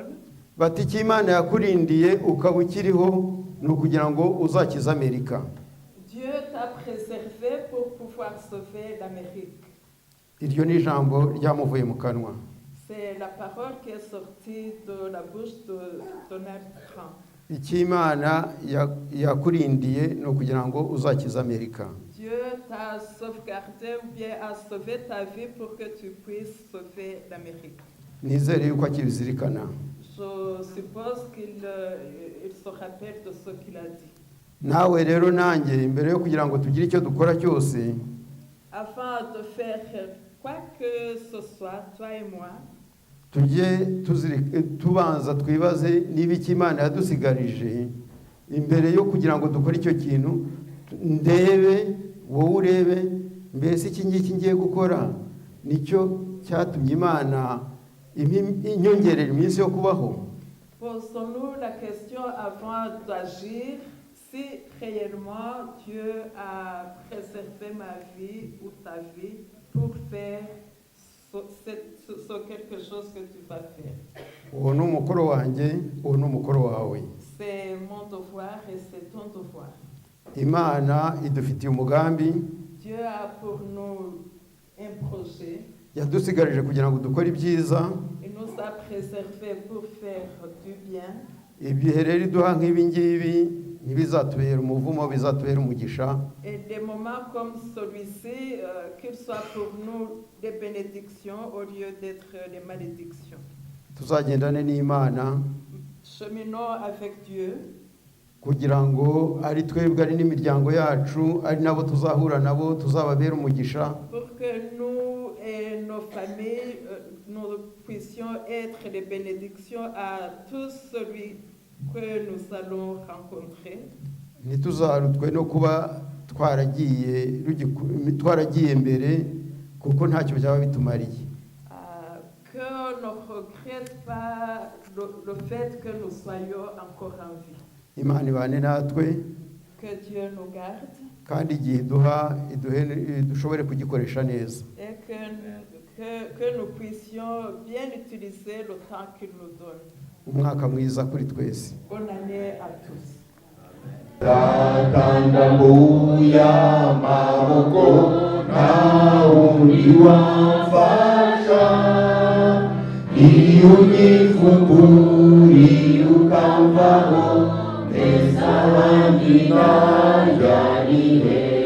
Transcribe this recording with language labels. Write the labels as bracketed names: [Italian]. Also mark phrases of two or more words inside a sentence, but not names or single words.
[Kinyarwanda] Bati iki Imana yakurindiye ukaba ukiriho ni ukugira ngo uzakiza Amerika. [French] Dieu t'a préservé pour pouvoir sauver l'Amérique. [Kinyarwanda] Iryo ni ijambo ryamuvuye mu kanwa. [French] C'est la parole qui est sortie de la bouche de Donald Trump. [Kinyarwanda] Iki Imana yakurindiye ni ukugira ngo uzakiza Amerika. [French] Dieu t'a sauvegardé ou bien a sauvé ta vie pour que tu puisses sauver l'Amérique. [Kinyarwanda] Nizere yuko akibizirikana. [French] Je suppose qu'il se rappelle de ce qu'il a dit. [Kinyarwanda] Nawe rero nanjye imbere yo kugira ngo tugire icyo dukora cyose, [French] Afin de faire quoi que ce soit, toi et moi, [Kinyarwanda] tujye tubanza twibaze niba iki Imana yadusigarije imbere yo kugira ngo dukore icyo kintu, ndebe wowe urebe mbese iki ngiki ngiye gukora nicyo cyatumye Imana inyongerera iminsi yo kubaho. [French] posons-nous la question avant d'agir, si réellement Dieu a préservé ma vie ou ta vie pour faire quelque chose que tu vas faire. [Kinyarwanda] Uwo ni umukoro wanjye, uwo ni umukoro wawe. [French] C'est mon devoir et c'est ton devoir. [Kinyarwanda] Imana idufitiye umugambi. [French] Dieu a pour nous un projet. [Kinyarwanda] Yadusigarije kugira ngo dukore ibyiza. [French] Il nous a préservé pour faire du bien. [Kinyarwanda] Ibihe rero iduha nk'ibi ngibi ntibizatubera umuvumo, bizatubera umugisha. [French] Et des moments comme celui-ci, qu'ils soient pour nous des bénédictions au lieu d'être des malédictions. [Kinyarwanda] Tuzagendane n'Imana. [French] Cheminons avec Dieu. [Kinyarwanda] Kugira ngo ari twebwe ari n'imiryango yacu ari nabo tuzahura nabo tuzababera umugisha. [French] Pour que nous et nos familles, nous puissions être des bénédictions à tous celui que nous allons rencontrer. [Kinyarwanda] Ntituzarutwe no kuba twaragiye mbere kuko ntacyo byaba bitumariye. [French] Que ne regrette pas le fait que nous soyons encore en vie. [Kinyarwanda] Imana ibane natwe. [French] Que Dieu nous garde. [Kinyarwanda] Kandi igihe dushobore kugikoresha neza. [French] Et que nous puissions bien utiliser le temps qu'il nous donne. [Kinyarwanda] Umwaka mwiza kuri twese. [French] Bonne année à tous. Tatandamuya maboko na uliwafasha iyunyifumburi ukamvaho neza wandina yarihe.